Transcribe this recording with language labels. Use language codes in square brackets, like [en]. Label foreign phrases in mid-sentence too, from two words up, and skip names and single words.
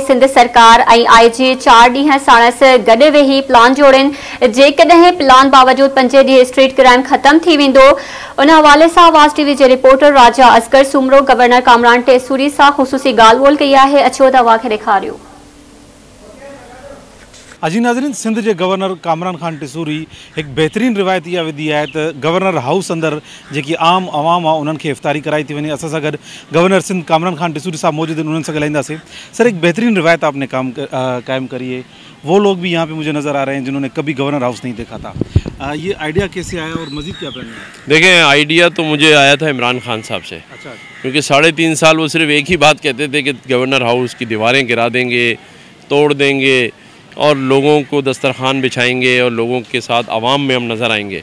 [sd] सिंध सरकार ऐं IG 4 ॾींहं साणस गॾु वेही प्लान जोड़नि। जेकॾहिं प्लान बावजूद 5 ॾींहं स्ट्रीट क्राइम ख़त्म थी वेंदो। उन हवाले सां आवाज़ TV जे रिपोर्टर राजा असगर सुमरो गवर्नर कामरान टेसूरी सां ख़ुसूसी ॻाल्हि ॿोल कई आहे। अचो त अव्हां खे ॾेखारियो। अजी नाज़रीन, सिंध के गवर्नर कामरान खान टेसूरी एक बेहतरीन रिवायत इहा विधी है तो गवर्नर हाउस अंदर जी आम अवाम आहे उन्हनि खे इफ्तारी कराई थी वञे। असां सां गॾु गवर्नर सिंध कामरान खान टेसूरी साहब मौजूद हैं, उन्हनि सां ॻाल्हाईंदासीं। [ur] سر، ایک بہترین روایت آپ نے قائم کری ہے۔ وہ لوگ بھی یہاں پہ مجھے نظر آ رہے ہیں جنہوں نے کبھی گورنر ہاؤس نہیں دیکھا تھا. یہ آئیڈیا کیسے آیا اور مزید کیا پلاننگ ہے? دیکھیں، آئیڈیا تو مجھے آیا تھا عمران خان صاحب سے. اچھا. کیونکہ 3.5 سال وہ صرف ایک ہی بات کہتے تھے کہ گورنر ہاؤس کی دیواریں گرا دیں گے، توڑ دیں گے اور لوگوں کو دسترخوان بچھائیں گے اور لوگوں کے ساتھ عوام میں ہم نظر آئیں گے.